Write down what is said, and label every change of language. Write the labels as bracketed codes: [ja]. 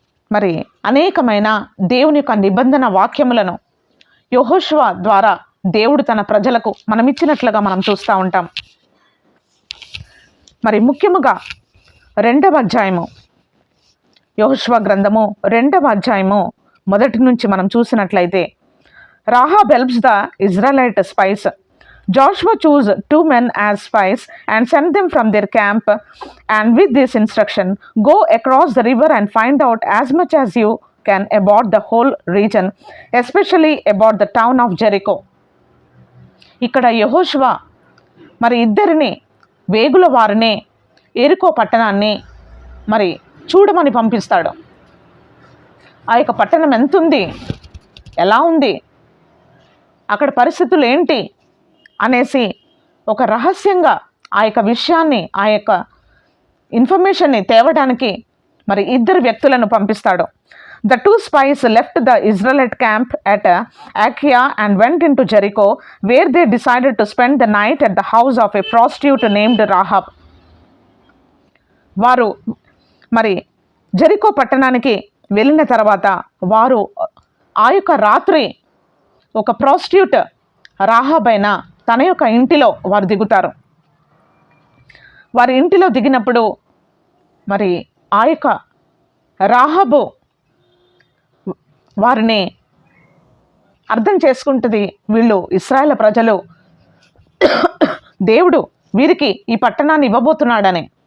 [te] మరి అనేకమైన దేవుని యొక్క నిబంధన వాక్యములను యెహోషువ ద్వారా దేవుడు తన ప్రజలకు మనమిచ్చినట్లుగా మనం చూస్తూ ఉంటాం. మరి ముఖ్యముగా 2వ అధ్యాయము, యెహోషువ గ్రంథము 2వ అధ్యాయము 1 నుంచి మనం చూసినట్లయితే, [en] Rahab helps the Israelite spies. Joshua chose 2 men as spies and sent them from their camp, and with this instruction, go across the river and find out as much as you can about the whole region, especially about the town of Jericho. [te] ఇక్కడ యెహోషువ మరి ఇద్దరిని వేగుల వారిని ఎరికో పట్టణాన్ని మరి చూడమని పంపిస్తాడు. ఆ యొక్క పట్టణం ఎంతుంది, ఎలా ఉంది, అక్కడ పరిస్థితులు ఏంటి అనేసి ఒక రహస్యంగా ఆ యొక్క విషయాన్ని, ఆ యొక్క ఇన్ఫర్మేషన్ని తేవడానికి మరి ఇద్దరు వ్యక్తులను పంపిస్తాడు. [en] The 2 spies left the Israelite camp at Akia and went into Jericho, where they decided to spend the night at the house of a prostitute named Rahab. [te] వారు మరి జెరికో పట్టణానికి వెళ్ళిన తర్వాత వారు ఆ యొక్క రాత్రి ఒక ప్రాస్టిట్యూట్ రాహాబ్ అయిన తన యొక్క ఇంటిలో వారు దిగుతారు. వారి ఇంటిలో దిగినప్పుడు మరి ఆ యొక్క రాహాబు వారిని అర్థం చేసుకుంటుంది, వీళ్ళు ఇశ్రాయేలు ప్రజలు, దేవుడు వీరికి ఈ పట్టణాన్ని ఇవ్వబోతున్నాడని.